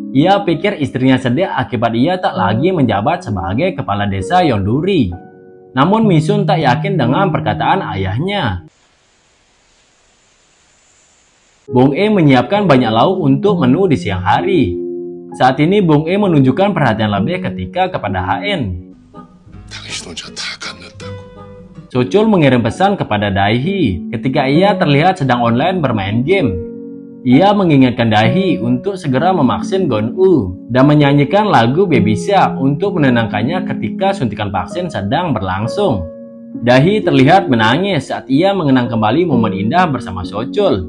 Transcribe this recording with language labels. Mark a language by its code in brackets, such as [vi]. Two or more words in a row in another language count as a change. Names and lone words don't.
[id] Ia pikir istrinya sedih akibat ia tak lagi menjabat sebagai kepala desa Yonduri. Namun Misun tak yakin dengan perkataan ayahnya. Bong E menyiapkan banyak lauk untuk menu di siang hari. Saat ini Bong E menunjukkan perhatian lebih ketika kepada HN. [ko] 당신 혼자 다 갖는다고. [id] Sochul mengirim pesan kepada Daihi ketika ia terlihat sedang online bermain game. Ia mengingatkan Daihi untuk segera memaksin Gon-u dan menyanyikan lagu Baby Shark untuk menenangkannya ketika suntikan vaksin sedang berlangsung. Daihi terlihat menangis saat ia mengenang kembali momen indah bersama Sochul.